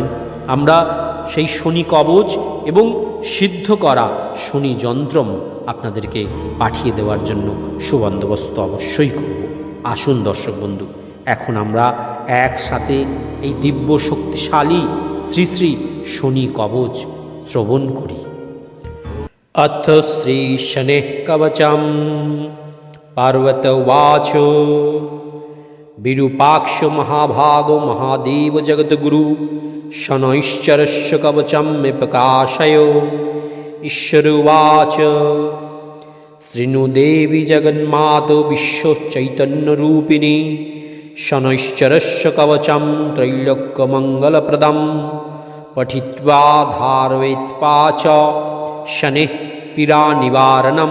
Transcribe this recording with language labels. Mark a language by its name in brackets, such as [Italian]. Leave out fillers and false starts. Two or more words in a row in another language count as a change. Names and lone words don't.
[Bangla] আমরা সেই শনি কবচ এবং সিদ্ধ করা শনি যন্ত্রম আপনাদেরকে পাঠিয়ে দেওয়ার জন্য সুবন্দোবস্ত অবশ্যই করব। আসুন দর্শক বন্ধু, এখন আমরা একসাথে এই দিব্য শক্তিশালী শ্রী শ্রী শনি কবচ শ্রবণ করি। [Sanskrit] अथ श्री शनेः कवचम्। पार्वत उवाच विरूपाक्ष महाभागो महादेव जगद्गुरु शनैश्चरस्य कवचं मे प्रकाशय। ईश्वर उवाच शृणु देवी जगन्मातो विश्वचैतन्यरूपिणी शनैश्चरस्य कवचं त्रैलोक्यमङ्गलप्रदं पठित्वा धारयित्वा च शनेः पीडा निवारणं।